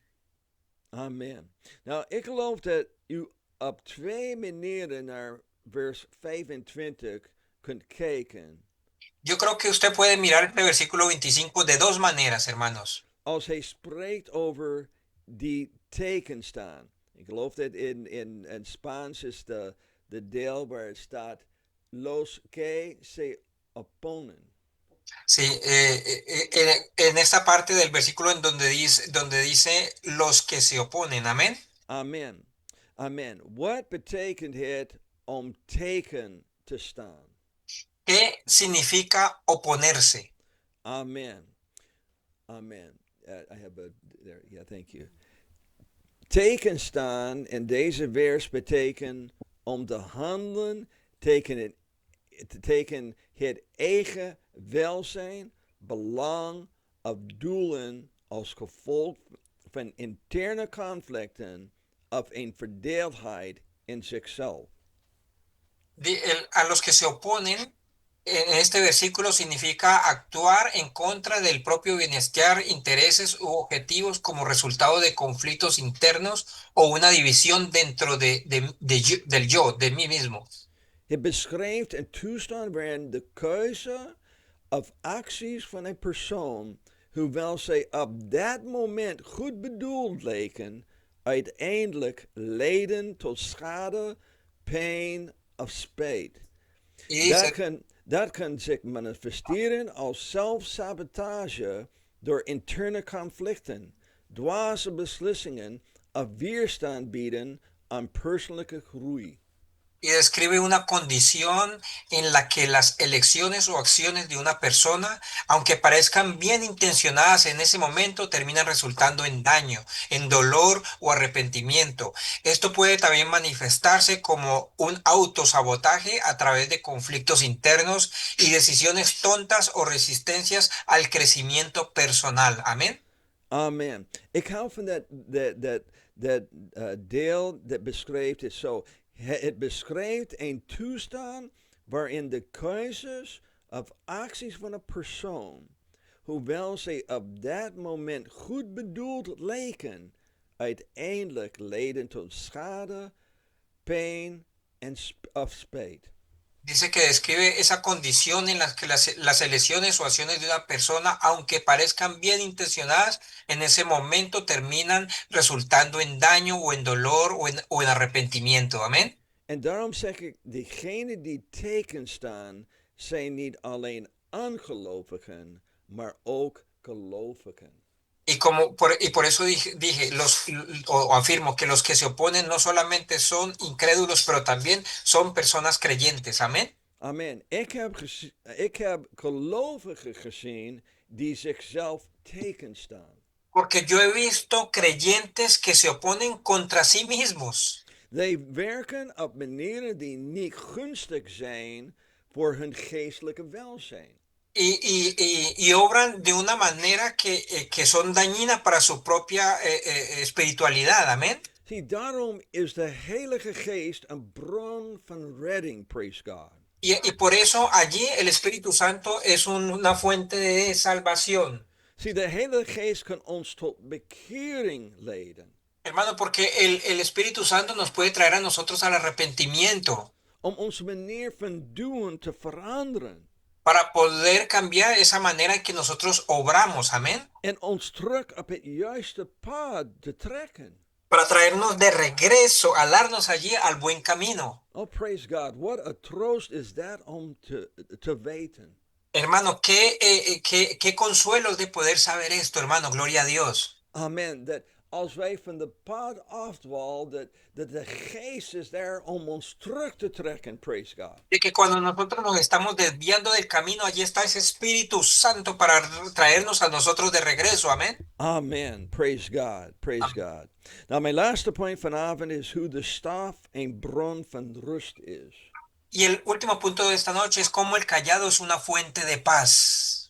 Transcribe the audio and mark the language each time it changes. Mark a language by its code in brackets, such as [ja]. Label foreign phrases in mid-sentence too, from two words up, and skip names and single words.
[nl] Amen. Nou, ik geloof dat u op 2 manieren naar vers 25 kunt kijken. [es] Yo creo que usted puede mirar este versículo 25 de dos maneras, hermanos. [nl] Als hij spreekt over die tegenstaan. Ik geloof dat in Spaans is de deel waar het staat [es] los que se oponen. Sí, en esta parte del versículo en donde dice los que se oponen, amén. [nl] Amen. Amen. Wat betekent het om tegen te staan? [es] ¿Qué significa oponerse? [en] Amen. Amen. I have a there. Yeah, thank you. [nl] Tegenstaan in deze vers betekent om te handelen tegen het eigen welzijn, belang of doelen als gevolg van interne conflicten of een verdeeldheid in zichzelf. [es] A los que se oponen, en este versículo significa actuar en contra del propio bienestar, intereses u objetivos como resultado de conflictos internos o una división dentro del yo, de mí mismo. [nl] Het beschrijft een toestand waarin de keuze of acties van een persoon, hoewel zij op dat moment goed bedoeld lijken, uiteindelijk leiden tot schade, pijn of spijt. Dat kan zich manifesteren als zelfsabotage door interne conflicten, dwaze beslissingen of weerstand bieden aan persoonlijke groei. [es] Y describe una condición en la que las elecciones o acciones de una persona, aunque parezcan bien intencionadas en ese momento, terminan resultando en daño, en dolor o arrepentimiento. Esto puede también manifestarse como un autosabotaje a través de conflictos internos y decisiones tontas o resistencias al crecimiento personal. Amén. [nl] Amen. Ik hou van dat deel dat beschrijft het zo. Het beschrijft een toestand waarin de keuzes of acties van een persoon, hoewel zij op dat moment goed bedoeld lijken, uiteindelijk leiden tot schade, pijn en of spijt. [es] Dice que describe esa condición en la que las elecciones o acciones de una persona, aunque parezcan bien intencionadas, en ese momento terminan resultando en daño o en dolor o en arrepentimiento. Amén. [nl] En daarom zeg ik, degenen die tekenstaan, zijn niet alleen ongelovigen, maar ook gelovigen. [es] Y por eso dije o afirmo que los que se oponen no solamente son incrédulos, pero también son personas creyentes. Amén. [nl] Amen. Ik heb gelovigen gezien die zichzelf tekenstaan. [es] Porque yo he visto creyentes que se oponen contra sí mismos. [nl] Zij werken op manieren die niet gunstig zijn voor hun geestelijke welzijn. [es] Y obran de una manera que son dañinas para su propia espiritualidad. Amén. [nl] Zie, daarom is de Heilige Geest een bron van redding, [en] praise God. [es] Y por eso allí el Espíritu Santo es una fuente de salvación. [nl] Zie, de Heilige Geest kan ons tot bekering leiden. [es] Hermano, porque el Espíritu Santo nos puede traer a nosotros al arrepentimiento [nl] Om onze manier van doen te veranderen. [es] para poder cambiar esa manera en que nosotros obramos. Amén. [nl] En ons terug op het juiste pad te trekken. [es] Para traernos de regreso, a darnos allí al buen camino. [en] Oh, praise God. What a troost is that [nl] om te weten. [es] Hermano, qué consuelo de poder saber esto, hermano. Gloria a Dios. [nl] Amen. Dat als wij van de pad afdwalen, dat de geest is daar om ons terug te trekken, [en] praise God. [es] De que cuando nosotros nos estamos desviando del camino, allí está ese Espíritu Santo para traernos a nosotros de regreso. Amén. [en] Amen. Praise God. Praise God. [nl] Nou, mijn laatste point vanavond is hoe de staf een bron van rust is. [es] Y el último punto de esta noche es cómo el callado es una fuente de paz.